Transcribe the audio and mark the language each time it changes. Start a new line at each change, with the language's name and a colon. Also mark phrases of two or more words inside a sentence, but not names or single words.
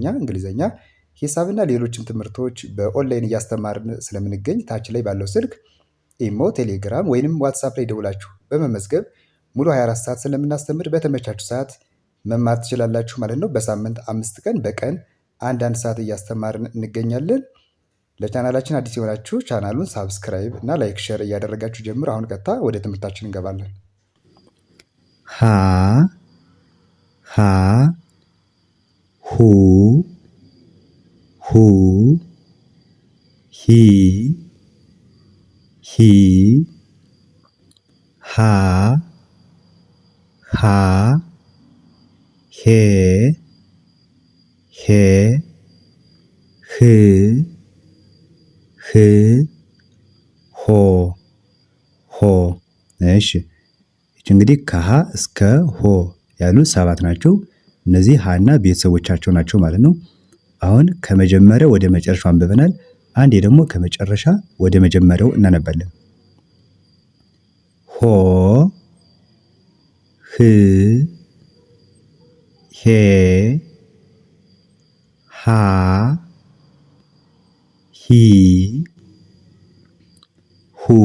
Amharic: እንግሊዝኛ፣ ሂሳብና ሌሎችም ትምህርቶች በኦንላይን እያስተማርን ስለምንገኝ ታች ላይ ባለው ስልክ ኢሞ፣ ቴሌግራም ወይንም ዋትሳፕ ላይ ደውላችሁ በመመዝገብ ሙሉ 24 ሰዓት ስለምናስተምር በተመቻችሁ ሰዓት መማር ትችላላችሁ ማለት ነው። በሳምንት 5 ቀን በቀን አንዳንድ ሰዓት እያስተማርን እንገኛለን። ለቻናላችን አዲስ የሆናችሁ ቻናሉን ሳብስክራይብ እና ላይክ ሼር እያደረጋችሁ ጀምሩ። አሁን ቀጥታ ወደ ትምህርታችን እንገባለን። ሀ ሀ ሁ ሁ ሂ ሂ ሃ ሃ ሄ ሄ ህ ህ ሆ ሆ። እሺ እንግዲህ ከሀ እስከ ሆ ያሉ 7 ናቸው። እነዚህ ሀና ቤተሰቦቻቸው ናቸው ማለት ነው። አሁን ከመጀመሪያው ወደ መጨረሻው አንብበናል። አንዴ ደግሞ ከመጨረሻ ወደ መጀመሪያው እናነባለን። ሆ ህ ሄ ሃ ሂ ሁ